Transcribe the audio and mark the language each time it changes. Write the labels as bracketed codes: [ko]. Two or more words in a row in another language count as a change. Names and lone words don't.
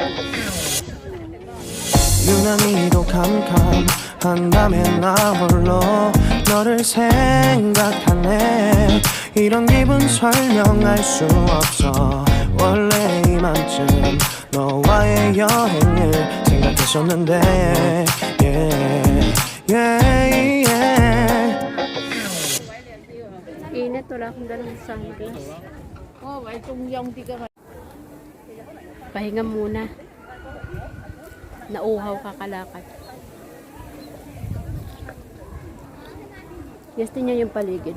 [ko] 유난히도 캄캄한 밤에 나 홀로 너를 생각하네. 이런 기분 설명할 수 없어. 원래 이만쯤 너와의 여행을 생각했었는데 [en] yeah, yeah, yeah. [tl] Init, wala akong dalang sunglass. Oh, ay kung yung di ka Pahinga muna. Nauhaw kakalakad. Gusto niya yung paligid.